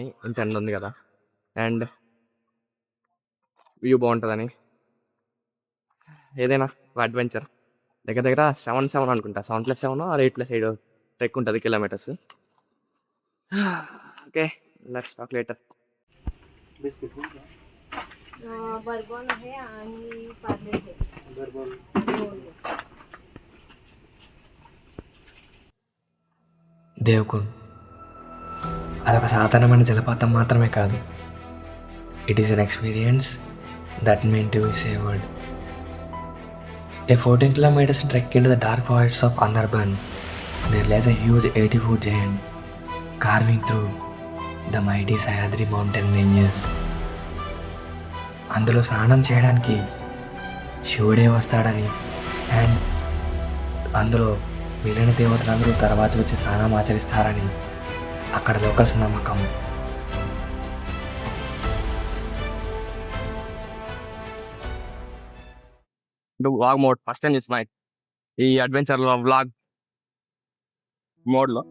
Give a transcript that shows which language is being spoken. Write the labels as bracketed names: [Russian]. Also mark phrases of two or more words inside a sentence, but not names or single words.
[Telugu] ఇంత ఎండ ఉంది కదా, [English] and view [Telugu] బాగుంటుందని. ఏదైనా ఒక అడ్వెంచర్. దగ్గర దగ్గర 7 అనుకుంటా, 7+7 ఆర్ 8+8 ట్రెక్ ఉంటుంది కిలోమీటర్స్. [English] OK, let's talk later. [Marathi] बर्बन आहे आणि पार्ले आहे. [Telugu] దేవకుండ్ అదొక సాధారణమైన జలపాతం మాత్రమే కాదు. [English] It is an experience that mean to be savored. A 14 kilometers trek into the dark forests of Andarban, there lies a huge 80-foot giant carving through the mighty Sayadri mountain ranges. [Telugu] అందులో స్నానం చేయడానికి శివుడే వస్తాడని, అండ్ అందులో మిగిలిన దేవతలందరూ తర్వాత వచ్చి స్నానం ఆచరిస్తారని అక్కడ లోకల్స్ నమ్మకం. [English] vlog mode first time [Telugu] చేసిన ఈ అడ్వెంచర్లో [English] vlog modeలో.